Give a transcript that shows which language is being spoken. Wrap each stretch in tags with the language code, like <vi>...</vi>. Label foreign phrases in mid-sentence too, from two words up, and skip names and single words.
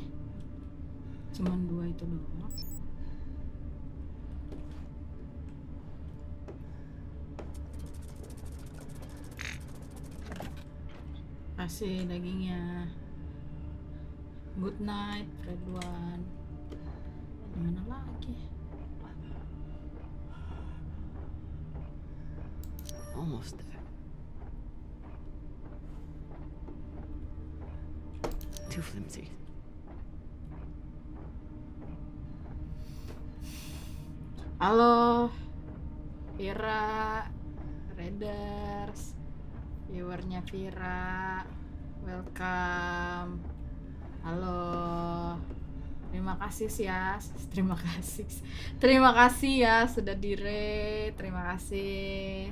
<id>Cuman 2 itu doang. Kasih dagingnya.</id> <en>Good night, Redwan.</en> <id>Mana lagi?</id> <en>Almost there. too flimsy.</en> <id>Halo, Vira, Raiders, viewernya Vira, welcome. Halo, terima kasih ya, terima kasih ya sudah di-rate, terima kasih.</id>